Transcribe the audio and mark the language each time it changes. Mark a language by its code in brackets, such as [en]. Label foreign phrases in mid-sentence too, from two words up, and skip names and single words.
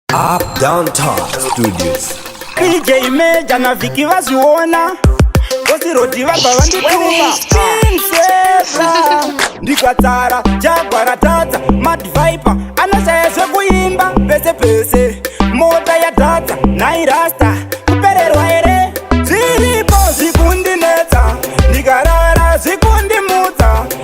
[en] Up Downtown Studios. [sn] P J Major na Vicky vazviona. Bosi Rodi vabva vandituma. [en] When it's Team Zebra. [sn] Ndikwatsara, Jaguar atadza, Mad Viper. Anoshaya zvekuimba, pese pese. Mota yatadza, nhai Rasta. Kupererwa here? Zviripo zvikundinetsa. Ndikarara zvikundimutsa.